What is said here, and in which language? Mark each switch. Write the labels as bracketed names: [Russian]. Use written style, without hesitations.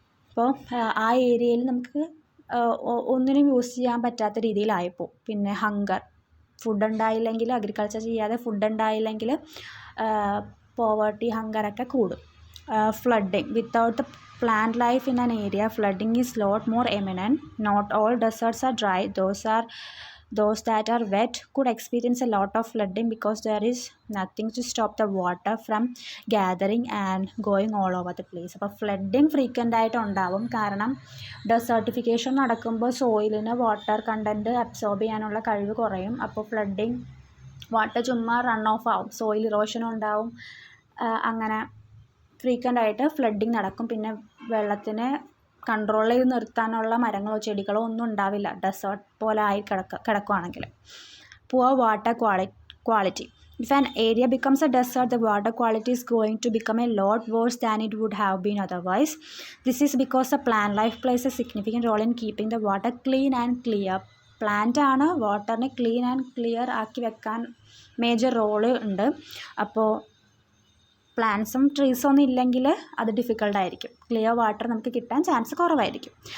[Malayalam] അപ്പോൾ ആ ഏരിയയിൽ നമുക്ക് ഒന്നിനും യൂസ് ചെയ്യാൻ പറ്റാത്ത രീതിയിലായിപ്പോവും. പിന്നെ ഹങ്കർ, ഫുഡ് ഉണ്ടായില്ലെങ്കിൽ, അഗ്രികൾച്ചർ ചെയ്യാതെ ഫുഡ് ഉണ്ടായില്ലെങ്കിൽ പോവർട്ടി, ഹങ്കറൊക്കെ കൂടും. [English] Flooding. Without the plant life in an area, flooding is lot more imminent. Not all deserts are dry. Those that are wet could experience a lot of flooding because there is nothing to stop the water from gathering and going all over the place. [Malayalam] അപ്പോൾ flooding frequent ആയിട്ട് ഉണ്ടാവും. കാരണം desertification നടക്കുമ്പോൾ സോയിലിന് water content absorb ചെയ്യാനുള്ള കഴിവ് കുറയും. അപ്പോൾ flooding, water ചുമ്മാ റൺ ഓഫ് ആവും, സോയിൽ ഇറോഷനും ഉണ്ടാവും. അങ്ങനെ ഫ്രീക്വൻ്റ് ആയിട്ട് ഫ്ലഡിങ് നടക്കും. പിന്നെ വെള്ളത്തിനെ കൺട്രോൾ ചെയ്ത് നിർത്താനുള്ള മരങ്ങളോ ചെടികളോ ഒന്നും ഉണ്ടാവില്ല ഡെസേർട്ട് പോലെ ആയി കിടക്കുകയാണെങ്കിൽ. [English] Poor water quality. If an area becomes a desert, the water quality is going to become a lot worse than it would have been otherwise. This is because the plant life plays a significant role in keeping the water clean and clear. [Malayalam] Plant ആണ് വാട്ടറിനെ clean and clear ആക്കി വെക്കാൻ major role ഉണ്ട്. അപ്പോൾ പ്ലാന്റ്സും ട്രീസും ഒന്നും ഇല്ലെങ്കിൽ അത് ഡിഫിക്കൽട്ടായിരിക്കും. Clear water നമുക്ക് കിട്ടാൻ ചാൻസ് കുറവായിരിക്കും.